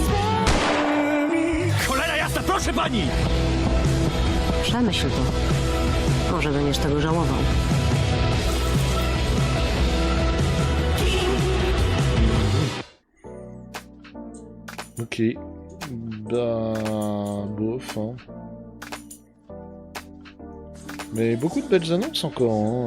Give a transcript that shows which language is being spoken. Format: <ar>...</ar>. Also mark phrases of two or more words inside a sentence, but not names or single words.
<pl>Cholera jasna, proszę pani! Przemyśl to. Może będziesz tego żałował. Ok.</pl> <fr>Bah... bof, hein. Mais beaucoup de belles annonces encore, hein.</fr>